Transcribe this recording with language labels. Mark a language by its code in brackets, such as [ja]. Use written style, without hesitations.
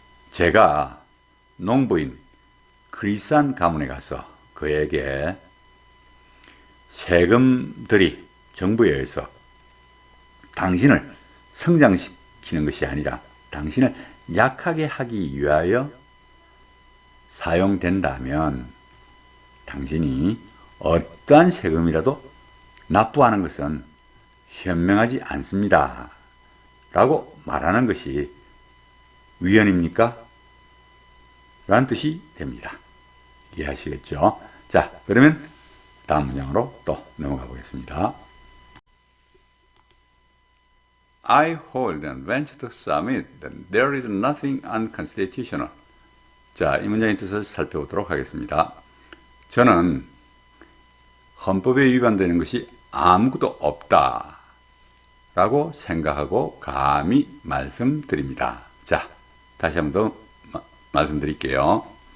[ko] 제가 농부인 크리스찬 가문에 가서 그에게 세금들이 정부에 의해서 당신을 성장시키는 것이 아니라 당신을 약하게 하기 위하여 사용된다면 당신이 어떠한 세금이라도 납부하는 것은 현명하지 않습니다. 라고 말하는 것이 위헌입니까? 라는 뜻이 됩니다. 이해하시겠죠? 자, 그러면 다음 문장으로 또 넘어가 보겠습니다. [en] I hold and venture to submit that there is nothing unconstitutional. [ko] 자, 이 문장의 뜻을 살펴보도록 하겠습니다. 저는 헌법에 위반되는 것이 아무것도 없다 라고 생각하고 감히 말씀드립니다. 자, 다시 한 번 더 말씀드릴게요.